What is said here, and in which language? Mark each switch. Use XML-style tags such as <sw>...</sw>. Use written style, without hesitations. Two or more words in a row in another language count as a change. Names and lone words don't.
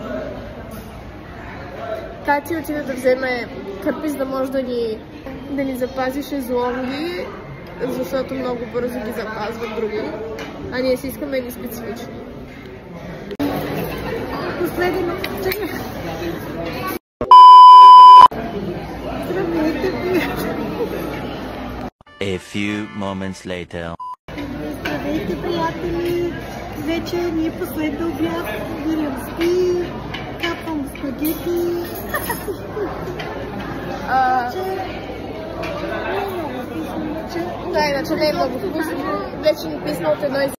<bg>Тати отиде да вземе кърпи, за да може да ни запази шезлонги, защото много бързо ги запазват други. А ние си искаме едни специфични. последно. Здравейте, приятели!</bg> <en>A few moments later.</en> <bg>Здравейте, приятели! Вече ни е последно обяд. Мириам спи, капвам спагети. Да, иначе не е много вкусно. Вече ни писна от едно</bg>